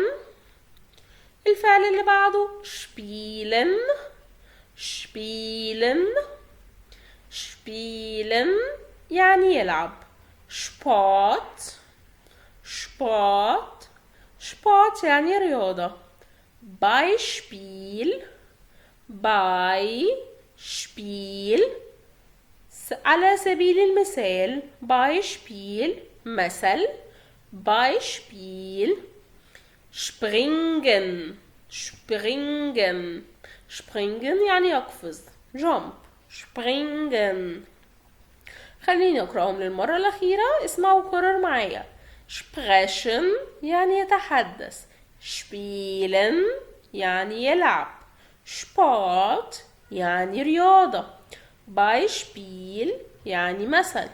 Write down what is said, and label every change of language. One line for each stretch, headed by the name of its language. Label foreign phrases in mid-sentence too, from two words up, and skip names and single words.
Arabic: الفعل اللي بعده
German: spielen spielen spielen
Arabic: يعني يلعب.
German: sport sport sport
Arabic: يعني رياضة.
German: Beispiel Beispiel
Arabic: على سبيل المثال.
German: Beispiel مثل. Beispiel springen springen springen
Arabic: يعني يقفز.
German: jump springen.
Arabic: خليني اقراهم للمرة الأخيرة، اسمعوا وكرر معايا. sprechen يعني يتحدث. spielen يعني يلعب. sport يعني رياضة. Beispiel يعني مثل.